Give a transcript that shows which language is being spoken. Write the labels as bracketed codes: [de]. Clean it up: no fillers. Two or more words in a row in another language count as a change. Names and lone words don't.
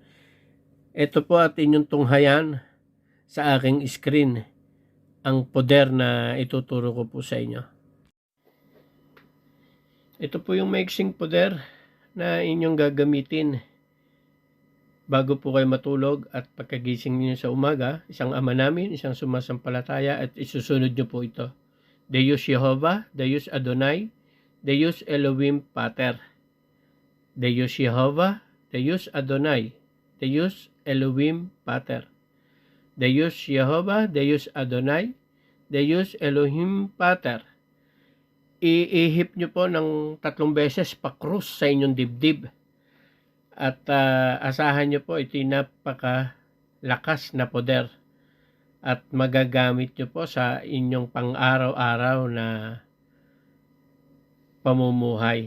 [tl] Ito po at inyong tunghayan sa aking screen, ang poder na ituturo ko po sa inyo. Ito po yung maiksing poder na inyong gagamitin bago po kayo matulog at pagkagising niyo sa umaga, isang Ama Namin, isang sumasampalataya, at isusunod nyo po ito. [la] Deus Jehovah, Deus Adonai, Deus Elohim Pater. Deus Jehovah, Deus Adonai, Deus Elohim Pater. Deus Jehovah, Deus Adonai, Deus Elohim Pater. [tl] Iihip nyo po ng 3 beses pa-krus sa inyong dibdib. At asahan nyo po, ito'y napakalakas na poder. At magagamit nyo po sa inyong pang-araw-araw na pamumuhay.